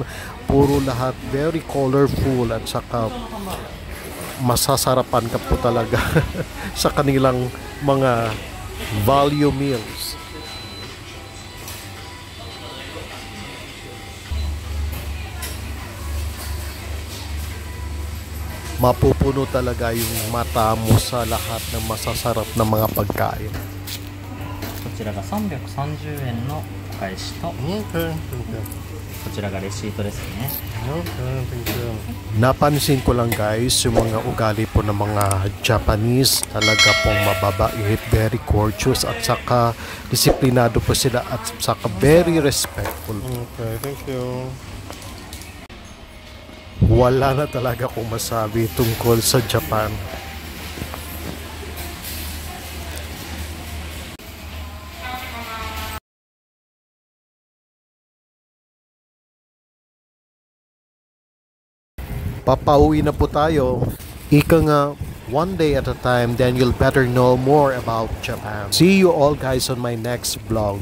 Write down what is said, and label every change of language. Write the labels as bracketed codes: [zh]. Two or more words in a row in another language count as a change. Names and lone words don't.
[tl] Puro lahat [en] very colorful [tl] at saka masasarapan ka po talaga sa kanilang mga [en] value meals. [tl] Mapupuno talaga yung mata mo sa lahat ng masasarap na mga pagkain. [ja] こちらが330円のお返しと、こちらがレシートですね。 [tl] Napansin ko lang guys, yung mga ugali po ng mga Japanese talaga pong mababait, [en] very courteous [tl] at saka disiplinado po sila at saka [en] very respectful. Okay, thank you. [tl] Wala na talaga akong masabi tungkol sa Japan. Papauwi na po tayo. Ika nga, [en] one day at a time, then you'll better know more about Japan. See you all guys on my next vlog.